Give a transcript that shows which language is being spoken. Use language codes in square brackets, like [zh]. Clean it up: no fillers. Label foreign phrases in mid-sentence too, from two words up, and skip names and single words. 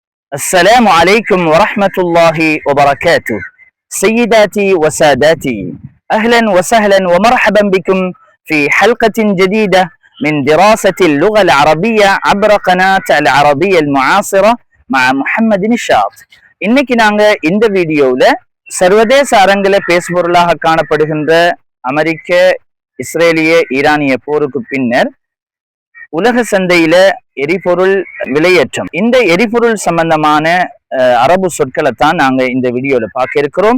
[ar] السلام عليكم ورحمة الله وبركاته. سيداتي وساداتي، أهلا وسهلا ومرحبا بكم في حلقة جديدة من دراسة اللغة العربية عبر قناة العربية المعاصرة مع محمد نشاط. [ta] இன்னைக்கு நாங்க இந்த வீடியோல சர்வதேச அரங்கில பேசுபொருளாக காணப்படுகின்ற அமெரிக்க இஸ்ரேலிய ஈரானிய போருக்கு பின்னர் உலக சந்தையில எரிபொருள் விலையேற்றம், இந்த எரிபொருள் சம்பந்தமான அரபு சொற்களை தான் நாங்க இந்த வீடியோல பார்க்க இருக்கிறோம்.